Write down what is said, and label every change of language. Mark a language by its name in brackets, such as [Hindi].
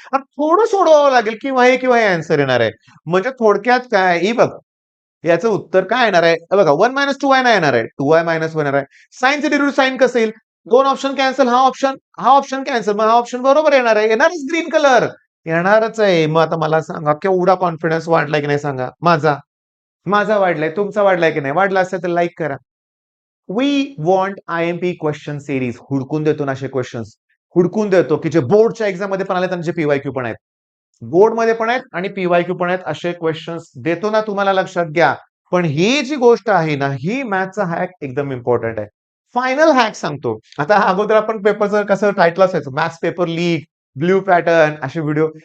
[Marathi] आता थोडं सोडवावं लागेल, किंवा हे आन्सर येणार आहे. म्हणजे थोडक्यात काय, ही बघ याचं उत्तर काय येणार आहे? हे बघा 1 - 2y नाही येणार आहे. 2y - 1 येणार आहे. साइनचे डेरिव्हेटिव्ह साइन कसं येईल? दोन ऑप्शन कॅन्सल, हा ऑप्शन कॅन्सल, मग हा ऑप्शन बरोबर येणार आहे. येणारच ग्रीन कलर. येणारच आहे. मग आता मला सांगा, केवढा कॉन्फिडन्स वाढलाय की नाही सांगा? माझा वाढलाय. तुमचा वाढलाय की नाही? वाढला असेल तर लाईक करा. [English] We want IMP question series. [Marathi] हुडकून देतो ना असे क्वेश्चन्स. हुडकून देतो की जे बोर्डच्या एक्झाम मध्ये पण आलेत आणि जे पीवायक्यू पण आहेत. बोर्डमध्ये पण आहेत आणि पीवायक्यू पण आहेत. असे क्वेश्चन्स देतो ना तुम्हाला, लक्षात घ्या. पण ही जी गोष्ट आहे ना, ही मॅथचा हॅक एकदम इम्पॉर्टंट आहे. फायनल हॅक सांगतो. आता अगोदर आपण पेपरचं कसं टायटल असायचं, maths paper leak, blue pattern असे व्हिडिओ.